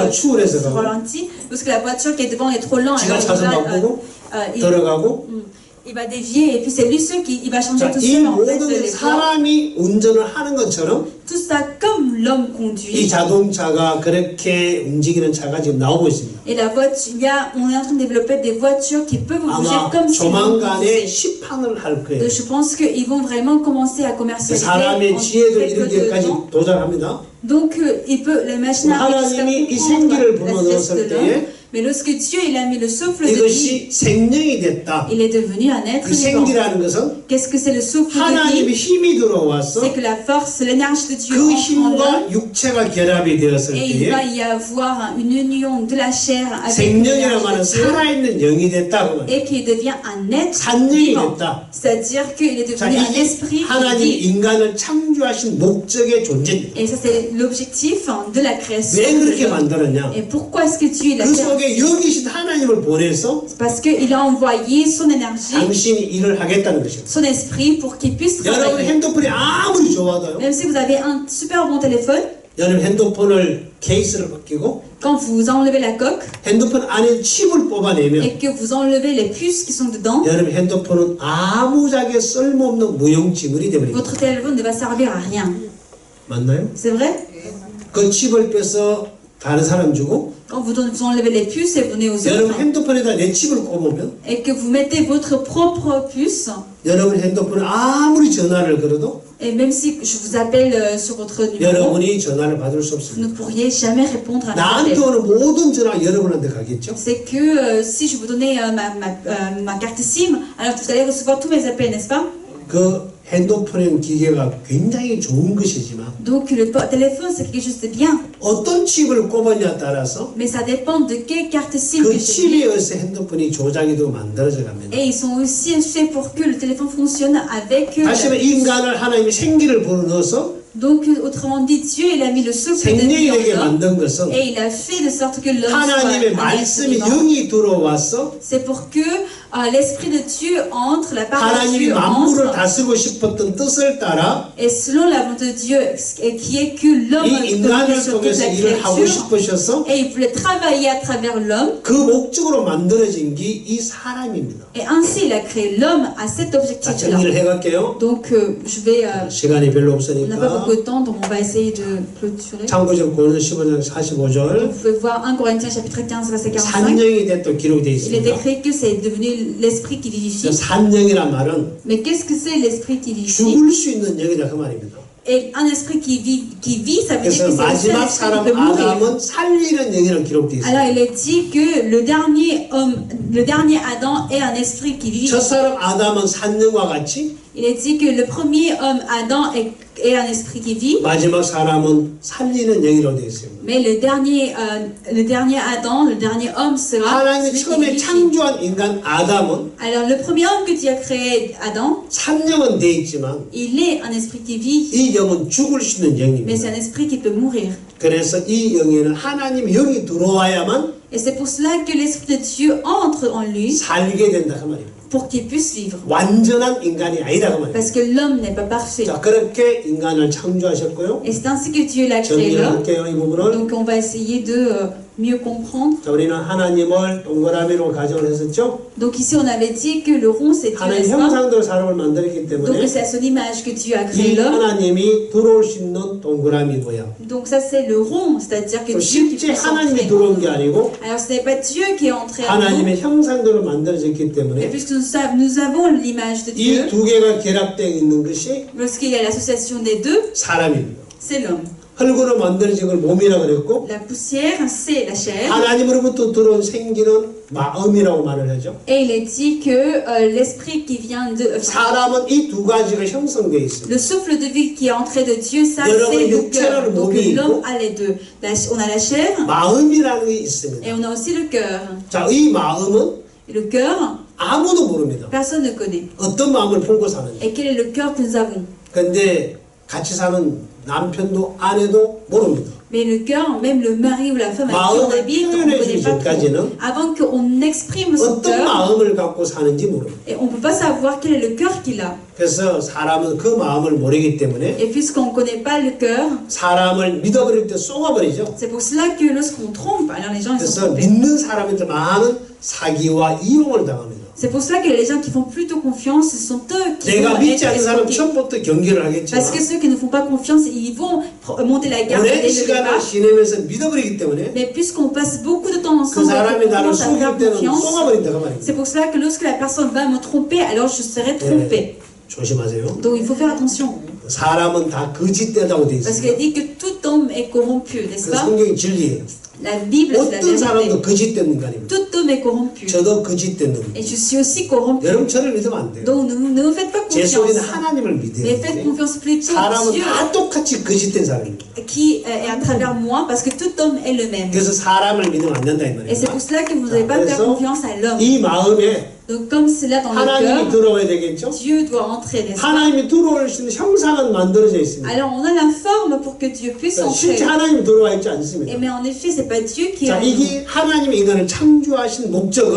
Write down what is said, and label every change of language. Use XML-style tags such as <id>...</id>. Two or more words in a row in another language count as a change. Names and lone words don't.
<fr>voiture</fr> <ko>추월해서 가고</ko> <fr>ralentit. Lorsque la voiture qui est devant est trop lente,</fr> <ko>지가</ko> <fr>alors</fr> <ko>차선 바꾸고 들어가고</ko> <fr>il va dévier et puis c'est lui seul qui il va changer</fr> <ko>자,</ko> <fr>tout</fr> <ko>이</ko> <fr>seul en fait</fr> <ko>모든</ko> <fr>les voies.</fr> <ko>사람이 운전을 하는 것처럼</ko> <fr>Tout ça comme l'homme</fr> <ko>이</ko> <fr>conduit.</fr> <ko>자동차가 그렇게 움직이는 차가 지금 나오고 있습니다.</ko> <fr>Et la voiture, on est en train de développer des voitures qui peuvent bouger</fr> <ko>아마</ko> <fr>comme si l'homme</fr> <ko>조만간에</ko> <fr>conduisait.</fr> <ko>시판을 할 거예요.</ko> <fr>Je pense qu'ils vont vraiment commencer à commercialiser</fr> <ko>사람의</ko> <fr>en</fr> <ko>지혜도</ko> <fr>très peu de</fr> <ko>이르기까지</ko> <fr>temps.</fr> <ko>도달합니다.</ko> <fr>Donc, les machines arrivent jusqu'à</fr> <ko>하나님이 이</ko> <fr>comprendre</fr> <ko>생기를</ko> <fr>la</fr> <ko>불어넣었을</ko> <fr>sagesse de l'homme.</fr> <ko>때에</ko> <fr>Mais lorsque Dieu il a mis le souffle de vie,</fr> <ko>이것이 생명이 됐다.</ko> <fr>il est devenu un être</fr> <ko>그</ko> <fr>vivant.</fr> <ko>생기라는 것은</ko> <fr>Qu'est-ce que c'est le souffle de</fr> <ko>하나님의</ko> <fr>vie?</fr> <ko>힘이 들어와서</ko> <fr>C'est que la force, l'énergie de Dieu</fr> <ko>그</ko> <fr>entre en</fr> <ko>힘과</ko> <fr>l'homme</fr> <ko>육체가 결합이 되었을</ko> <fr>et il va</fr> <ko>때에</ko> <fr>y avoir une union de la chair avec</fr> <ko>생명이라는 말은</ko> <fr>l'énergie de Dieu</fr> <ko>살아있는 영이 됐다고 말이에요.</ko> <fr>et qu'il devient un être</fr> <ko>산영이</ko> <fr>vivant.</fr> <ko>됐다.</ko> <fr>C'est-à-dire qu'il est</fr> <ko>자,</ko> <fr>devenu un</fr> <ko>이게</ko> <fr>esprit</fr> <ko>하나님</ko> <fr>vivant.</fr> <ko>인간을 창조하신 목적의 존재입니다.</ko> <fr>Et ça, c'est l'objectif de la création.</fr> <ko>왜</ko> <fr>de</fr> <ko>그렇게</ko> <fr>l'homme.</fr> <ko>만들었냐?</ko> <fr>Et pourquoi est-ce que Dieu il a</fr> <ko>그</ko> <fr>fait</fr> <ko>속에</ko> <fr>ainsi?</fr> <ko>여기 계신 하나님을 보내서</ko> <fr>C'est parce qu'il a envoyé son énergie,</fr> <ko>당신이 일을 하겠다는 것입니다.</ko> <fr>son esprit pour qu'il puisse</fr> <ko>여러분</ko> <fr>travailler.</fr> <ko>핸드폰이 아무리 좋아도요.</ko> <fr>Même si vous avez un super bon téléphone,</fr> <ko>여러분 핸드폰을 케이스를 벗기고</ko> <fr>quand vous enlevez la coque</fr> <ko>핸드폰 안에 칩을 뽑아내면</ko> <fr>et que vous enlevez les puces qui sont dedans,</fr> <ko>여러분 핸드폰은 아무짝에 쓸모없는 무용지물이 되버립니다.</ko> <fr>votre téléphone ne va servir à rien.</fr> <ko>맞나요?</ko> <fr>C'est vrai?</fr> <ko>그 칩을 빼서 다른 사람 주고</ko> <fr>Quand vous enlevez les puces et vous donnez aux</fr> <ko>여러분</ko> <fr>autres,</fr> <ko>핸드폰에다 내 칩을 꼽으면</ko> <fr>et que vous mettez votre propre puce,</fr> <ko>여러분 핸드폰에 아무리 전화를 걸어도</ko> <fr>et même si je vous appelle sur votre numéro,</fr> <ko>여러분이 전화를 받을 수</ko> <fr>vous</fr> <ko>없습니다.</ko> <fr>ne pourriez jamais répondre à mes</fr> <ko>나한테</ko> <fr>appels.</fr> <ko>오는 모든 전화가 여러분한테 가겠죠?</ko> <fr>C'est que si je vous donnais ma carte SIM, alors vous allez recevoir tous mes appels, n'est-ce pas?</fr> <ko>그 핸드폰은 기계가 굉장히 좋은 것이지만</ko> <fr>Donc le téléphone, c'est quelque chose de bien.</fr> <ko>어떤 칩을 꼽았냐에 따라서</ko> <fr>Mais ça dépend de quelle carte SIM que</fr> <ko>그</ko> <fr>je</fr> <ko>칩에</ko> <fr>mets.</fr> <ko>의해서 핸드폰이 조작이 되고 만들어져 갑니다.</ko> <fr>Et ils sont aussi faits pour que le téléphone fonctionne avec...</fr> <ko>다시 말해 인간을 하나님이 생기를 불어넣어서</ko> <fr>Donc, autrement dit, Dieu, il a mis le souffle de</fr> <ko>생명이</ko> <fr>vie en</fr> <ko>되게</ko> <fr>l'homme.</fr> <ko>만든 것은</ko> <fr>Et il a fait de sorte que l'homme</fr> <ko>하나님의</ko> <fr>soit un être</fr> <ko>말씀이</ko> <fr>vivant.</fr> <ko>영이 들어와서</ko> <fr>C'est pour que l'Esprit de Dieu entre, la parole de</fr> <ko>하나님이</ko> <fr>Dieu</fr> <ko>만물을</ko> <fr>entre.</fr> <ko>다스리고 싶었던 뜻을 따라</ko> <fr>Et selon la volonté de Dieu, qui est que l'homme</fr> <ko>이</ko> <fr>domine</fr> <ko>인간을</ko> <fr>sur toute</fr> <ko>통해서</ko> <fr>la</fr> <ko>일을 하고</ko> <fr>créature.</fr> <ko>싶으셔서</ko> <fr>Et il voulait travailler à travers l'homme.</fr> <ko>그 목적으로 만들어진 게 이 사람입니다.</ko> <fr>Et ainsi, il a créé l'homme à cet</fr> <ko>자,</ko> <fr>objectif-là.</fr> <ko>정리를 해갈게요.</ko> <fr>Donc, je vais...</fr> <ko>시간이 별로</ko> <fr>on n'a pas beaucoup</fr> <ko>없으니까</ko> <fr>de temps, donc on va essayer de clôturer.</fr> <ko>참고적 고린도 15장</ko> <fr>Vous</fr> <ko>45절</ko> <fr>pouvez voir 1 Corinthiens chapitre 15, verset 45.</fr> <ko>산령이 됐다 기록되어</ko> <fr>Il est</fr> <ko>있습니다.</ko> <fr>écrit que c'est devenu l'esprit qui vivifie.</fr> <ko>산령이란 말은</ko> <fr>Mais qu'est-ce que c'est l'esprit qui vivifie?</fr> <ko>죽을 수 있는 영이다 그 말입니다.</ko> <fr>Et un esprit qui vit, ça veut dire</fr> <ko>그래서</ko> <fr>que c'est le seul</fr> <ko>마지막</ko> <fr>esprit qui</fr> <ko>사람</ko> <fr>peut mourir.</fr> <ko>아담은 살리는 영이라고 기록되어 있습니다.</ko> <fr>Alors il est dit que le dernier homme, le dernier Adam est un esprit qui vit.</fr> <ko>첫 사람 아담은 산령과 같이</ko> <fr>Il est dit que le premier homme Adam est un esprit qui vit.</fr> <ko>마지막 사람은 살리는 영이라고 되어 있습니다.</ko> <fr>Mais le dernier Adam, le dernier homme sera</fr> <ko>하나님이</ko> <fr>celui qui</fr> <ko>처음에</ko> <fr>vivifie.</fr> <ko>창조한 인간 아담은</ko> <fr>Alors le premier homme que Dieu a créé, Adam,</fr> <ko>산령은 되어 있지만</ko> <fr>il est un esprit qui vit.</fr> <ko>이 영은 죽을 수 있는</ko> <fr>Mais c'est</fr> <ko>영입니다.</ko> <fr>un esprit qui peut mourir.</fr> <ko>그래서 이 영에는 하나님의 영이 들어와야만</ko> <fr>Et c'est pour cela que l'esprit de Dieu entre en lui</fr> <ko>살게 된다 그 말입니다.</ko> <fr>pour qu'il puisse vivre.</fr> <ko>완전한 인간이 아니다 그 말입니다.</ko> <fr>Parce que l'homme n'est pas parfait.</fr> <ko>자, 그렇게 인간을 창조하셨고요.</ko> <fr>Et c'est ainsi que Dieu l'a créé</fr> <ko>정리를</ko> <fr>l'homme.</fr> <ko>할게요, 이 부분을.</ko> <fr>Donc on va essayer de mieux comprendre.</fr> <ko>자, 우리는 하나님을 동그라미로 가정을 했었죠.</ko> <fr>Donc ici on avait dit que le rond c'est Dieu,</fr> <ko>하나님</ko> <fr>n'est-ce pas?</fr> <ko>형상대로 사람을 만들었기</ko> <fr>Donc</fr> <ko>때문에</ko> <fr>c'est à son image que Dieu a créé</fr> <ko>이</ko> <fr>l'homme.</fr> <ko>하나님이 들어올 수 있는 동그라미 모양.</ko> <fr>Donc ça c'est le rond, c'est-à-dire que</fr> <ko>또</ko> <fr>Dieu qui</fr> <ko>실제</ko> <fr>peut</fr> <ko>하나님이</ko> <fr>entrer.</fr> <ko>들어온 게 아니고</ko> <fr>Alors ce n'est pas Dieu qui est entré en nous.</fr> <ko>하나님의 형상대로 만들어졌기</ko> <fr>Et</fr> <ko>때문에</ko> <fr>puisque nous avons l'image de Dieu,</fr> <ko>이 두 개가 결합되어 있는 것이</ko> <fr>lorsqu'il y a l'association des deux,</fr> <ko>사람입니다.</ko> <fr>c'est l'homme.</fr> <ko>흙으로 만들어진 걸 몸이라고 그랬고</ko> <fr>La poussière, c'est la chair.</fr> <ko>하나님으로부터 들어온 생기는 마음이라고 말을 하죠.</ko> <fr>Et il est dit que l'esprit qui vient de...</fr> <ko>사람은 이 두 가지가 형성되어 있습니다.</ko> <fr>le souffle de vie qui est entré de Dieu, ça</fr> <ko>여러분,</ko> <fr>c'est le</fr> <ko>육체라는</ko> <fr>cœur. Donc</fr> <ko>몸이</ko> <fr>l'homme</fr> <ko>있고,</ko> <fr>a les deux. On a la chair</fr> <ko>마음이라는 게 있습니다.</ko> <fr>et on a aussi le cœur.</fr> <ko>자, 이 마음은</ko> <fr>Et le cœur,</fr> <ko>아무도 모릅니다.</ko> <fr>personne ne connaît.</fr> <ko>어떤 마음을 품고 사는지.</ko> <fr>Et quel est le cœur que nous avons?</fr> <ko>근데 같이 사는 남편도 아내도 모릅니다.</ko> <fr>Mais le cœur, même le mari ou la femme avec qui on</fr> <ko>마음을</ko> <fr>habite, on ne</fr> <ko>표현해</ko> <fr>connaît</fr> <ko>주기</ko> <fr>pas trop.</fr> <ko>전까지는</ko> <fr>Avant qu'on exprime son</fr> <ko>어떤</ko> <fr>cœur,</fr> <ko>마음을 갖고 사는지 모릅니다.</ko> <fr>et on ne peut pas savoir quel est le cœur qu'il a.</fr> <ko>그래서 사람은 그 마음을 모르기 때문에</ko> <fr>Et puisqu'on ne connaît pas le cœur,</fr> <ko>사람을 믿어버릴 때 쏘아버리죠.</ko> <fr>c'est pour cela que lorsqu'on trompe, alors les gens ils sont</fr> <ko>그래서</ko> <fr>trompés.</fr> <ko>믿는 사람한테 많은 사기와 이용을 당합니다.</ko> <fr>C'est pour cela que les gens qui font plutôt confiance, ce sont eux qui</fr> <ko>내가</ko> <fr>vont</fr> <ko>믿지</ko> <fr>être</fr> <ko>않는 사람</ko> <fr>escroqués.</fr> <ko>처음부터 경계를 하겠지만</ko> <fr>Parce que ceux qui ne font pas confiance, ils vont monter la garde</fr> <ko>오랜</ko> <fr>dès le</fr> <ko>시간을</ko> <fr>départ.</fr> <ko>지내면서 믿어버리기 때문에</ko> <fr>Mais puisqu'on passe beaucoup de temps</fr> <ko>그</ko> <fr>ensemble,</fr> <ko>사람이</ko> <fr>on</fr> <ko>나를</ko> <fr>commence à faire</fr> <ko>속일 때는</ko> <fr>confiance.</fr> <ko>쏘아버린다 그 말입니다.</ko> <fr>C'est pour cela que lorsque la personne va me tromper, alors je serai trompée.</fr> <ko>조심하세요.</ko> <fr>Donc il faut faire attention.</fr> <ko>사람은 다 거짓되다고 돼</ko> <fr>Parce qu'il</fr> <ko>있습니다.</ko> <fr>dit que tout homme est corrompu, n'est-ce</fr> <ko>그</ko> <fr>pas?</fr> <ko>성경이 진리예요.</ko> <fr>La Bible, c'est la</fr> <ko>어떤 사람도</ko> <fr>vérité.</fr> <ko>거짓된 인간입니다.</ko> <fr>Tout homme est corrompu.</fr> <ko>저도 거짓된 놈입니다.</ko> <fr>Et je suis aussi corrompu.</fr> <ko>여러분 저를 믿으면 안 돼요.</ko> <fr>Donc ne me faites pas</fr> <ko>제 속에는</ko> <fr>confiance.</fr> <ko>하나님을 믿어야</ko> <fr>Mais faites</fr> <ko>돼요.</ko> <fr>confiance plutôt en</fr> <ko>사람은</ko> <fr>Dieu</fr> <ko>다 똑같이 거짓된 사람입니다.</ko> <fr>qui est à travers moi, parce que tout homme est le même.</fr> <ko>그래서 사람을 믿으면 안 된다 이</ko> <fr>Et c'est</fr> <ko>말이에요.</ko> <fr>pour cela que vous ne devez pas faire confiance à l'homme.</fr> <ko>이 마음에</ko> <fr>Donc comme c'est là dans le</fr> <ko>하나님이</ko> <fr>cœur,</fr> <ko>들어와야 되겠죠.</ko> <fr>Dieu doit entrer, n'est-ce pas?</fr> <ko>하나님이 들어올 수 있는 형상은 만들어져 있습니다.</ko> <fr>Alors on a la forme pour que Dieu puisse entrer.</fr> <ko>실제 하나님이 들어와 있지 않습니다.</ko> <fr>Mais en effet, c'est pas Dieu qui est</fr> <ko>자,</ko> <fr>en nous.</fr> <ko>이게 하나님이 인간을 창조하신 목적은</ko>